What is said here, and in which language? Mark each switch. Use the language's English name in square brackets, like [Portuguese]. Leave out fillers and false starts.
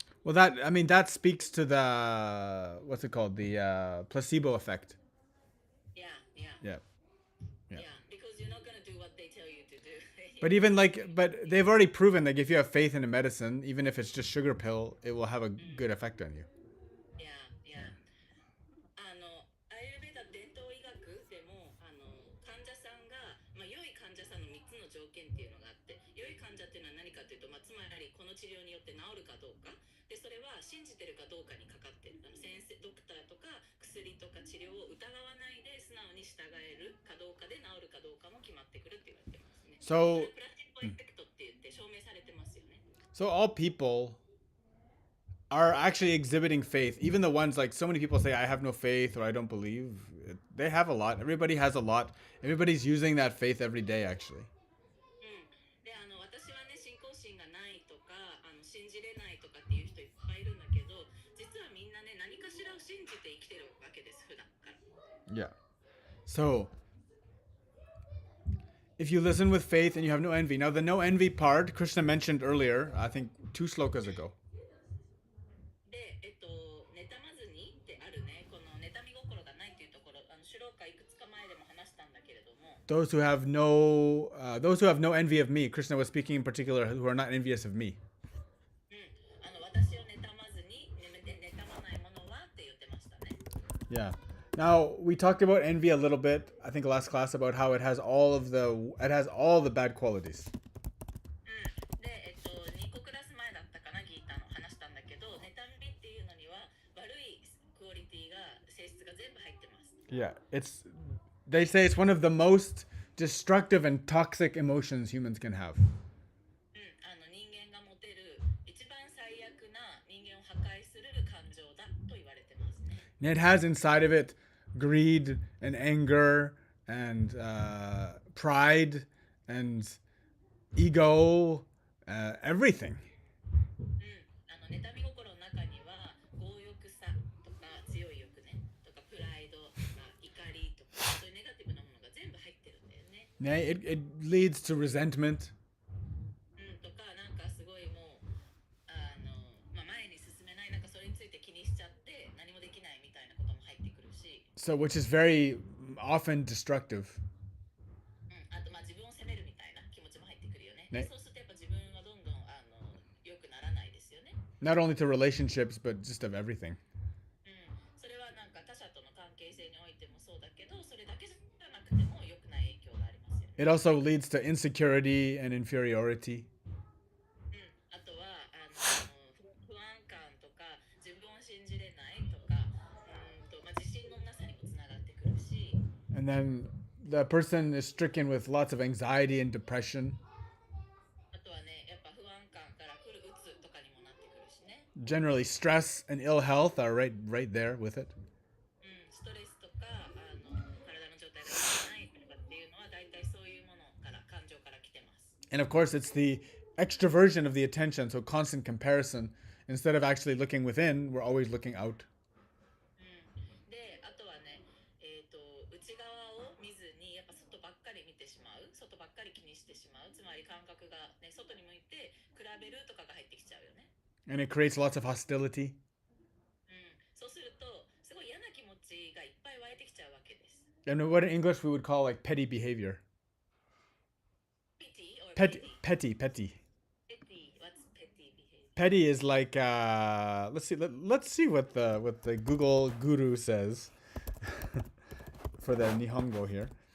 [English] Well, that speaks to the, what's it called? The placebo effect. Yeah. Because you're not gonna do what they tell you to do. But they've already proven that if you have faith in a medicine, even if it's just sugar pill, it will have a good effect on you. Yeah. [Japanese] アーユルベーダ伝統医学でも患者さんが、良い患者さんの3つの条件っていうのがあって、良い患者っていうのは何かというと、つまりこの治療によって治るかどうかで、それは信じてるかどうかにかかってる。先生ドクターとか薬とか治療を疑わないで素直に従えるかどうかで治るかどうかも決まってくるって言われてますね。 [English] So [Japanese] プラシボエフェクトって言って証明されてますよね。 [English] So all people are actually exhibiting faith. Even the ones, like, so many people say, I have no faith or I don't believe. They have a lot. Everybody has a lot. Everybody's using that faith every day, actually. [Japanese] で私はね信仰心がないとか信じれないとかっていう人いっぱいいるんだけど、実はみんなね何かしらを信じて生きてるわけです普段から。 [English] Yeah. So, if you listen with faith and you have no envy. Now, the no envy part, Krishna mentioned earlier, I think 2 slokas ago. [Japanese] で妬まずにってあるね、この妬み心がないっていうところ、シュローカいくつか前でも話したんだけれども、 [English] Those who have no envy of me. Krishna was speaking in particular who are not envious of me. [Japanese] 私を妬まずに、妬まないものはって言ってましたね。 [English] Yeah. Now, we talked about envy a little bit, I think last class, about how it has all the bad qualities. [Japanese] で、2個クラス前だったかな、ギータの話したんだけど、妬みっていうのには悪いクオリティが性質が全部入ってます。 [English] Yeah, they say it's one of the most destructive and toxic emotions humans can have. [Japanese] 人間が持てる一番最悪な人間を破壊する感情だと言われてますね。 [English] And it has inside of it greed and anger and pride and ego, everything. [Japanese] 妬み心の中には強欲さとか強い欲ねとかプライドとか怒りとかそういうネガティブなものが全部入ってるんだよね。 [English] It leads to resentment. [Japanese] とかなんかすごいもう前に進めないなんかそれについて気にしちゃって何もできないみたいなことも入ってくるし、 [English] So, which is very often destructive. [Japanese] あと自分を責めるみたいな気持ちも入ってくるよね。ね。そうするとやっぱ自分はどんどん良くならないですよね。 [English] Not only to relationships, but just of everything. [Japanese] それはなんか他者との関係性においてもそうだけど、それだけじゃなくても良くない影響がありますよね。 [English] It also leads to insecurity and inferiority. [Japanese] あとは不安感とか自分を信じれないとか、自信のなさにもつながってくるし、 [English] And then the person is stricken with lots of anxiety and depression. [Japanese] あとはねやっぱ不安感から来るうつとかにもなってくるしね。 [English] Generally, stress and ill health are right there with it. [Japanese] ストレスとか体の状態が良くないとかっていうのは大体そういうものから感情から来てます。 [English] And of course, it's the extroversion of the attention, so constant comparison. Instead of actually looking within, we're always looking out. [Japanese] であとはね、内側を見ずにやっぱ外ばっかり見てしまう、外ばっかり気にしてしまう、つまり感覚が、ね、外に向いて比べるとかが入ってきちゃうよね。 [English] And it creates lots of hostility. [Japanese] そうするとすごい嫌な気持ちがいっぱい湧いてきちゃうわけです。 [English] And what in English we would call like petty behavior. Pity or Petty. Petty, what's petty behavior? Petty is like let's see what the Google guru says for the Nihongo here.